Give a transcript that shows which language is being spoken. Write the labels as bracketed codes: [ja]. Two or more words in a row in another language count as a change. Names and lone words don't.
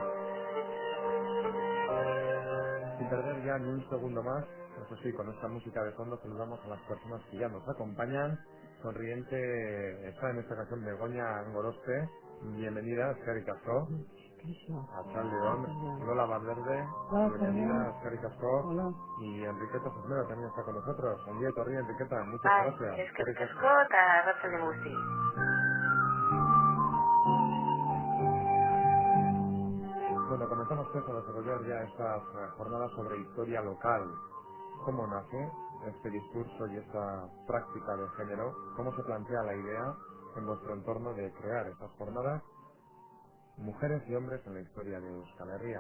[es] Sin perder ya ni un segundo más, eso sí, con esta música de fondo saludamos a las personas que ya nos acompañan. Sonriente está en esta ocasión Begoña Angorospe. Bienvenida, [eu] Eskerrik asko. [es] A León, Lola Valverde. Bienvenida, [eu] Eskerrik asko. [es] Hola. Y Enriqueta Cisnero también está con nosotros. [eu] Ongi etorri, Enriqueta, muchas Bai, [es] gracias. [eu] eskerrik Eskerrik asko. asko eta arratsalde guzti. [es] Bueno, comenzamos pues a desarrollar ya estas jornadas sobre historia local. ¿Cómo nace este discurso y esta práctica de género? ¿Cómo se plantea la idea en vuestro entorno de crear estas jornadas? Mujeres y hombres en la historia de Euskal Herria.